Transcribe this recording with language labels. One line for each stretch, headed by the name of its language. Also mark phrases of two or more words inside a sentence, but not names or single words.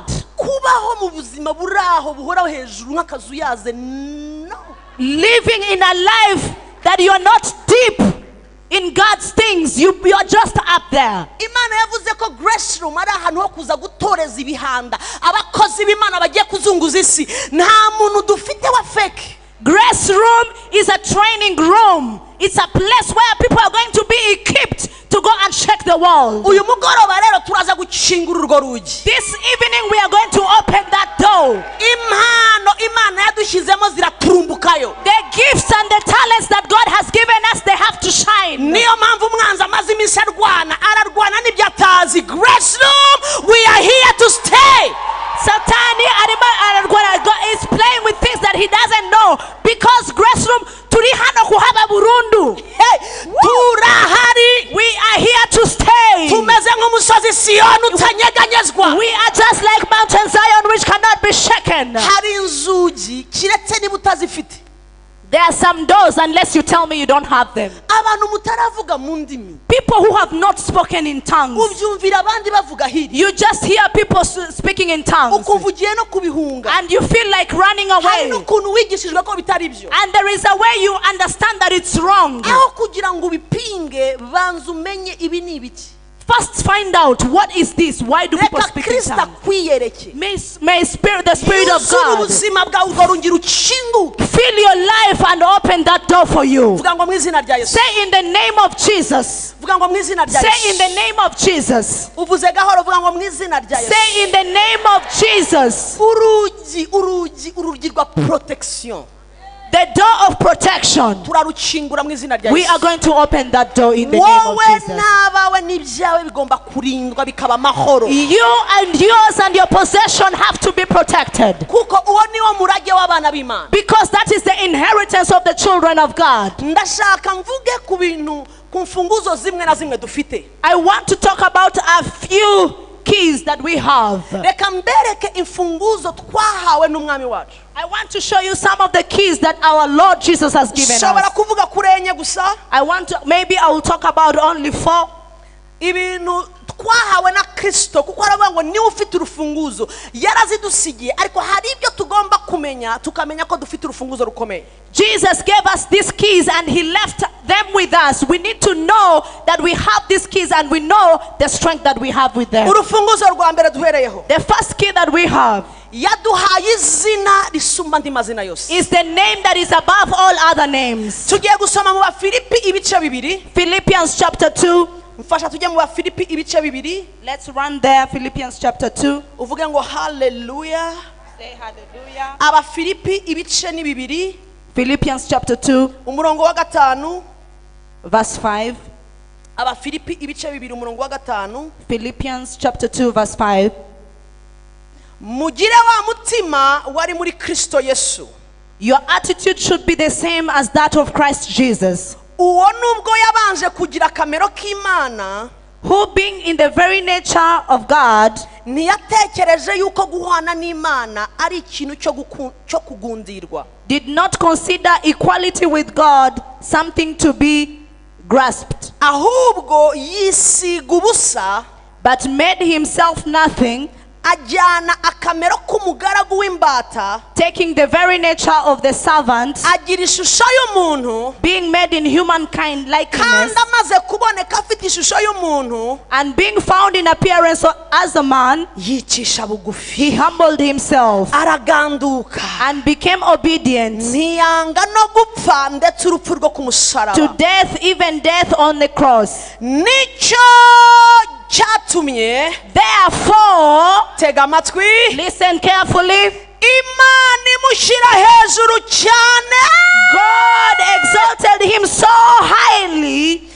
Kinyarwanda: Kubaho mu buzima buraho buhoraho hejuru nk'akazu yaze.
English: No. Living in a life that you are not deep in God's things. You are just up there.
Kinyarwanda: Imana yavuze ko grace room ari ahantu ho kuza gutoreza ibihanda. Abakozi b'Imana bagiye kuzunguza isi. Nta muntu dufite wa fake.
English: Grace room is a training room. It's a place where people are going to be equipped to go and check the world.
Kinyarwanda: Uyu mugoroba rero turaza gukingura urwo rugi.
English: This evening we are going to open that door.
Kinyarwanda: Impano Imana yadushyizemo ziraturumbukayo.
English: The gifts and the talents that God has given us, they have to shine.
Kinyarwanda: Niyo mpamvu umwanzi amaze iminsi ararwana n'ibyo atazi.
English: Grace room, we are here to stay. Satani is playing with things that he doesn't know, because
Kinyarwanda: grace room turi hano kuhaba burundu. Hey, turahari.
English: We are here to stay.
Kinyarwanda: Tumeze nk'umusozi Siyoni utanyeganyezwa.
English: We are just like Mountain Zion, which cannot be shaken.
Kinyarwanda: Hari inzugi kiretse niba utazifite.
English: There are some doors, unless you tell me you don't have them.
Kinyarwanda: Abantu mutaravuga mu ndimi.
English: People who have not spoken in tongues.
Kinyarwanda: Ubyumvira abandi bavuga hirya.
English: You just hear people speaking in tongues.
Kinyarwanda: Ukuvugiye no kubihunga.
English: And you feel like running
Kinyarwanda: Hari
English: away.
Kinyarwanda: n'ukuntu wigishijwe ko bitari byo.
English: And there is a way you understand that it's wrong.
Kinyarwanda: Aho kugira ngo ubipinge banza umenye ibi ni ibiki.
English: First find out, what is this? Why do people speak in
Kinyarwanda: Kristo
English: tongues?
Kinyarwanda: akwiyereke.
English: May the Spirit of
Kinyarwanda: Yuzure
English: God
Kinyarwanda: ubuzima bwawe urwo rugi rukinguke.
English: fill your life and open that door for you.
Kinyarwanda: Vuga ngo mu izina rya Yesu.
English: Say in the name of Jesus.
Kinyarwanda: Vuga ngo mu izina rya Yesu.
English: Say in the name of Jesus.
Kinyarwanda: Uvuze gahoro vuga ngo mu izina rya Yesu.
English: Say in the name of Jesus.
Kinyarwanda: Urugi rwa protection.
English: The door of protection.
Kinyarwanda: Turarukingura mu izina rya Yesu.
English: We are going to open that door in the name of
Kinyarwanda: Wowe
English: Jesus.
Kinyarwanda: n'abawe n'ibyawe bigomba kurindwa bikaba amahoro.
English: You and yours and your possession have to be protected.
Kinyarwanda: Kuko uwo niwo murage w'abana b'Imana.
English: Because that is the inheritance of the children of God.
Kinyarwanda: Ndashaka mvuge ku bintu ku mfunguzo zimwe na zimwe dufite.
English: I want to talk about a few keys that we have.
Kinyarwanda: Reka mbereke imfunguzo twahawe n'umwami wacu.
English: I want to show you some of the keys that our Lord Jesus has given
Kinyarwanda: Shobora
English: us.
Kinyarwanda: kuvuga kuri enye gusa.
English: Maybe I will talk about only 4.
Kinyarwanda: Ibintu twahawe na Kristo kuko aravuga ngo niwe ufite urufunguzo. Yarazidusigiye ariko hari ibyo tugomba kumenya tukamenya ko dufite urufunguzo rukomeye.
English: Jesus gave us these keys and he left them with us. We need to know that we have these keys and we know the strength that we have with them.
Kinyarwanda: Urufunguzo rwa mbere duhereyeho.
English: The first key that we have
Kinyarwanda: yaduhaye izina risumba andi mazina yose.
English: is the name that is above all other names.
Kinyarwanda: Tugiye gusoma mu Bafilipi ibice bibiri.
English: Philippians chapter 2.
Kinyarwanda: Mfasha tujye mu Bafilipi ibice bibiri.
English: Let's run there. Philippians chapter 2.
Kinyarwanda: Uvuge ngo hallelujah.
English: Say hallelujah.
Kinyarwanda: Abafilipi ibice ni bibiri.
English: Philippians chapter 2
Kinyarwanda: umurongo wa 5.
English: verse 5.
Kinyarwanda: Abafilipi ibice bibiri umurongo wa 5.
English: Philippians chapter 2 verse 5.
Kinyarwanda: Mugire wa mutima wari muri Kristo Yesu.
English: Your attitude should be the same as that of Christ Jesus,
Kinyarwanda: Uwo nubwo yabanje kugira kamero k'Imana,
English: who being in the very nature of God,
Kinyarwanda: ntiyatekereje yuko guhana n'Imana ari ikintu cyo kugundirwa.
English: did not consider equality with God something to be grasped,
Kinyarwanda: Ahubwo yisiga ubusa,
English: but made himself nothing,
Kinyarwanda: ajyana akamero k'umugaragu w'imbata,
English: taking the very nature of the servant,
Kinyarwanda: agira ishusho y'umuntu,
English: being made in humankind likeness,
Kinyarwanda: kandi amaze kuboneka afite ishusho y'umuntu,
English: and being found in appearance as a man,
Kinyarwanda: yicisha bugufi,
English: he humbled himself
Kinyarwanda: araganduka,
English: and became obedient
Kinyarwanda: ntiyanga no gupfa ndetse urupfu rwo ku musaraba,
English: to death, even death on the cross.
Kinyarwanda: nicyo cyatumye,
English: Therefore,
Kinyarwanda: tega amatwi,
English: listen carefully,
Kinyarwanda: Imana imushyira hejuru cyane,
English: God exalted him so highly